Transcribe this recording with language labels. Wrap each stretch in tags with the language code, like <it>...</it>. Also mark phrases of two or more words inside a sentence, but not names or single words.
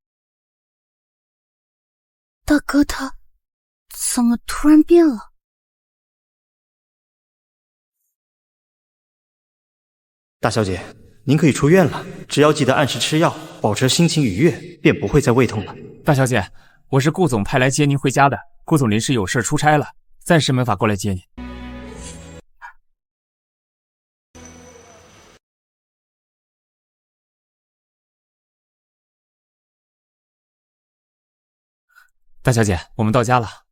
<zh>大哥他怎麼突然變了？大小姐，您可以出院了，只要記得按時吃药，保持心情愉悅，便不會再胃痛了。大小姐，我是顧總派來接您回家的，顧總臨時有事出差了，暫時沒法過來接您。大小姐，我們到家了。</zh>